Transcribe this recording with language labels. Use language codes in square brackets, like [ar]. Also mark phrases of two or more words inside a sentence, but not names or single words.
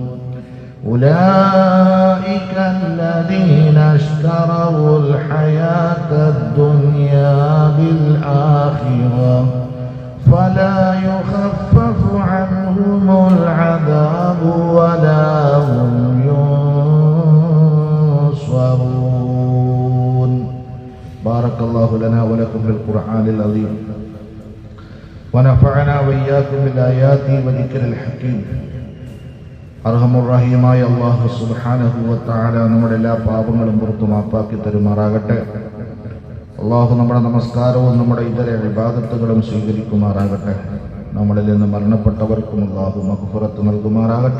[ar] أولئك الذين اشتروا الحياة الدنيا بالآخرة فلا يخفف عنهم العذاب ولا هم ينصرون. بارك الله لنا ولكم بالقرآن العظيم ونفعنا وإياكم بالآيات وذكر الحكيم. [ml] അർഹമുറഹീമായ [ar] الله سبحانه وتعالى [ml] നമ്മുടെ എല്ലാ പാപങ്ങളും പുറത്തു മാപ്പാക്കി തരുമാറാകട്ടെ. അല്ലാഹു നമ്മുടെ നമസ്കാരവും നമ്മുടെ ഇതര ഇബാദത്തുകളും സ്വീകരിക്കുമാറാകട്ടെ. നമ്മളിൽ നിന്ന് മരണപ്പെട്ടവർക്കും അല്ലാഹു മഗ്ഫിറത്ത് നൽകുമാറാകട്ടെ.